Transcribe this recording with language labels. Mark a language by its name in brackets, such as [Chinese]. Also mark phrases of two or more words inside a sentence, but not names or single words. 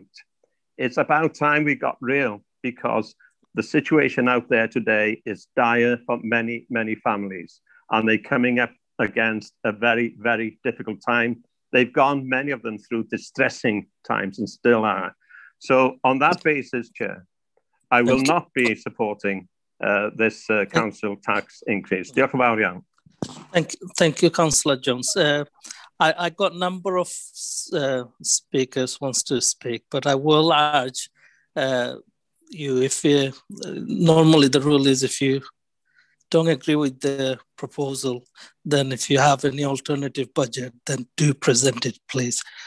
[English] It's about time we got real, because the situation out there today is dire for many, many families, and they're coming up against a very, very difficult time. They've gone, many of them, through distressing times and still are. So on that basis, Chair, I will not be supporting this council tax increase. [Welsh] Diolch yn fawr iawn. [English] Thank you, Councillor Jones. I got a number of speakers wants to speak, but I will urge you, if you, normally the rule is if you don't agree with the proposal, then if you have any alternative budget, then do present it, please.